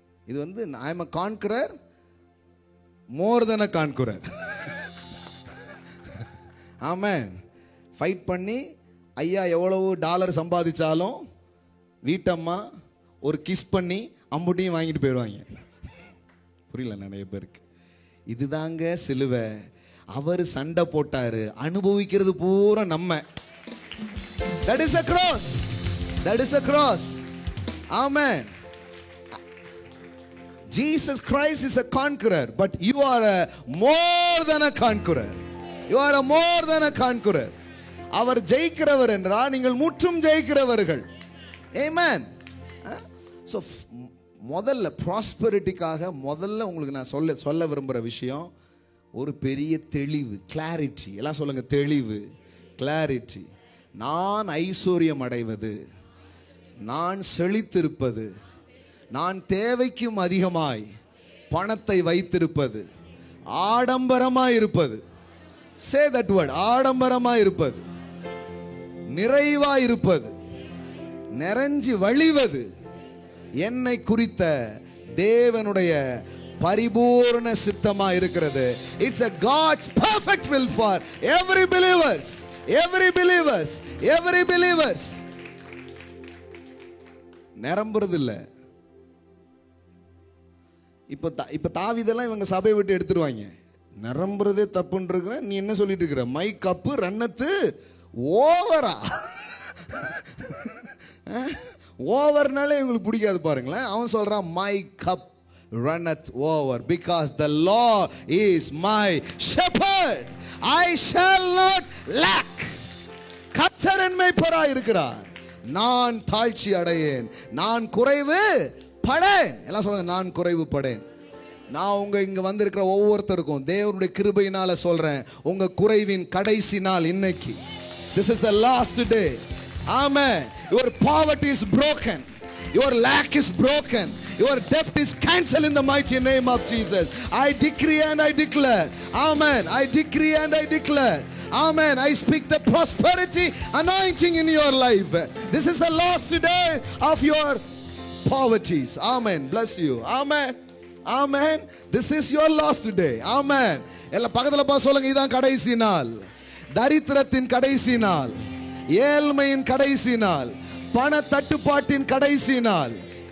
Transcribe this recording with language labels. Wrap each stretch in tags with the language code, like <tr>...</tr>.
<en>இது I am a conqueror more than a conqueror.</en> <ta>Amen. Fight பண்ணி ஐயா எவ்வளவு டாலர் சம்பாதிச்சாலும் வீட்டம்மா ஒரு கிஸ் பண்ணி அம்புட்டியும் வாங்கிட்டு போயிடுவாங்க. புரியல நிறைய பேருக்கு. இதுதாங்க சிலுவை. அவர் சண்டை போட்டாரு, அனுபவிக்கிறது பூரா நம்ம.</ta> <en>That is a cross. That is a cross. Amen. Jesus Christ is a conqueror, but you are a more than a conqueror. You are a more than a conqueror.</en> <ta>அவர் ஜெயிக்கிறவர் என்றால் நீங்கள் முற்றும் ஜெயிக்கிறவர்கள். ஆமென். ஸோ முதல்ல ப்ராஸ்பெரிட்டிக்காக முதல்ல உங்களுக்கு நான் சொல்ல விரும்புகிற விஷயம் ஒரு பெரிய தெளிவு, கிளாரிட்டி. எல்லாம் சொல்லுங்க, தெளிவு, கிளாரிட்டி. நான் ஐஸ்வர்யம் அடைவது, நான் செழித்திருப்பது, நான் தேவைக்கும் அதிகமாய் பணத்தை வைத்திருப்பது, ஆடம்பரமாய் இருப்பது.</ta> <en>Say that word,</en> <ta>ஆடம்பரமாய் இருப்பது, நிறைவாய் இருப்பது, நிறைஞ்சி வழிவது என்னை குறித்த தேவனுடைய பரிபூர்ண சித்தமா இருக்கிறது.</ta> <en>It's a God's perfect will for every believers, every believers, every believers.</en> <ta>நிரம்புறது இல்ல. இப்ப தாவீதெல்லாம் இவங்க சபையை விட்டு எடுத்துருவாங்க. நிரம்புறதே தப்புன்னு இருக்கிற நீ என்ன சொல்லிட்டு இருக்கிற?</ta> <en>My cup runneth ஓவரா.</en> <ta>ஓவர்னாலே இவங்களுக்கு பிடிக்காது பாருங்களேன். அவன் சொல்றான்</ta> <en>My cup runneth over because the Lord is my shepherd, I shall not lack.</en> <ta>கர்த்தர் என் மேய்ப்பராய் இருக்கிறார், நான் தாழ்ச்சி அடையேன், நான் குறைவு படேன். எல்லாம் சொல்லுங்க, நான் குறைவு படேன். நான் இங்க வந்திருக்கிற ஒவ்வொருத்தருக்கும் தேவனுடைய கிருபையினால சொல்றேன், உங்க குறைவின் கடைசி நாள் இன்னைக்கு.</ta> <en>This is the last day. Amen. Your poverty is broken, your lack is broken, your debt is cancelled in the mighty name of Jesus. I decree and I declare. Amen. I decree and I declare. Amen. I speak the prosperity anointing in your life. This is the last day of your poverties. Amen. Bless you. Amen. Amen. This is your last day. Amen.</en> <ta>எல்லா பக்கத்துல பா சொல்லுங்க, இதான் கடைசி நாள். தரித்திரத்தின் கடைசி நாள், ஏழ்மையின் கடைசி நாள், பண தட்டுப்பாட்டின் கடைசி நாள்.</ta>